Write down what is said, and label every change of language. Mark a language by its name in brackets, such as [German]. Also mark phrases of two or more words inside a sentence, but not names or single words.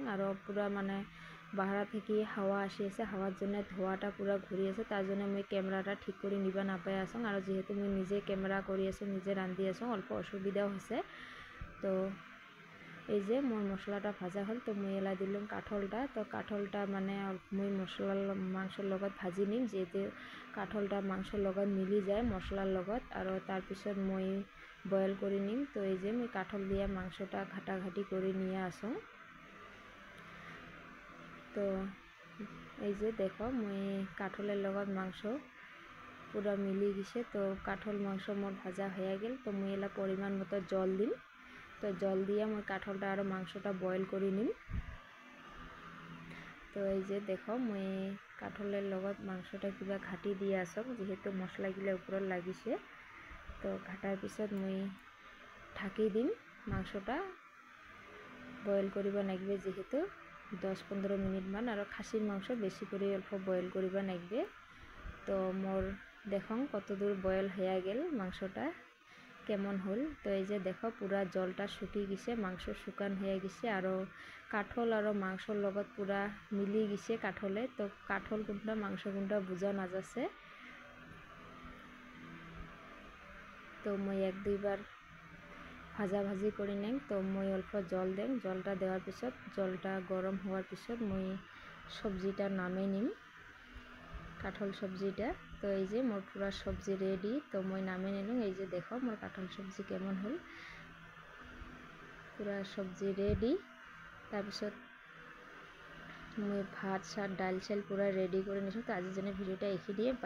[Rangpuri] আর পুরা মানে বাহারা থেকে হাওয়া আসি আছে, হাওয়ার জন্য ধোয়াটা পুরা ঘুরি আছে, তার জন্য মই ক্যামেরাটা ঠিক করে নিবা নাপাই আসুন। আর যেহেতু মই নিজে ক্যামেরা করি আছো, নিজে রান্ধি আছো, অল্প অসুবিধাও হয়েছে। তো এই যে মোর মশলাটা ভাজা হল। তো মই এলা দিলাম কাঠলটা। তো কাঠলটা মানে মই মশলার মাংসর লগত ভাজি নিম, যেহেতু কাঠলটা মাংসর লগত মিলি যায় মশলার লগত। আর তারপিছত মই বয়েল করে নিম। তো এই যে মই কাঠল দিয়া মাংসটা ঘাটাঘাটি করে নিয়ে আসুন। তো এই যে দেখো, মই কাঠলের লগত মাংস পুরা মিলি গেছে। তো কাঠল মাংস মোর ভাজা হয়ে গেল। তো মই এলা পরিমাণ মতো জল দিম। তো জল দিয়ে মই কাঠলটা আর মাংসটা বয়েল করে নিম। তো এই যে দেখো, মই কাঠলের লগত মাংসটা কিবা ঘাটি দিয়ে আসক, যেহেতু মশলাগুলা উপৰত লাগিছে। তো ঘাটার পিছত মই ঢাকি দিম। মাংসটা বয়েল করিবা লাগবে, যেহেতু 10-15 মিনিট মান। আর খাসির মাংস বেশি করে অল্প বয়েল করিবা লাগবে। তো মোর দেখুন কতদূর বয়েল হয়ে গেল, মাংসটা কেমন হল। তো এই যে দেখো পুরা জলটা শুকি গেছে, মাংস শুকান হয়ে গেছে, আর কাঠল আর মাংসর লগত পুরা মিলি গেছে কাঠলে। তো কাঠল কোনটা মাংস কোনটা বুঝা না যাচ্ছে। তো মই 1-2 বার ভাজি করে নেন। তো মই অল্প জল দেন, জলটা দেওয়ার পিছত জলটা গরম হওয়ার পিছত মই সবজিটা নামে নিম, কাঠল সবজিটা। তো এই যে মোর পুরা সবজি রেডি। তো মই নামে নিলাম। এই যে দেখো মোর কাঠল সবজি কেমন হল, পুরা সবজি রেডি। তারপিছত মই ভাত শাক ডাল চাল পুরা রেডি করে নিছো। তো আজির জন্য ভিডিওটা এখানে দিয়ে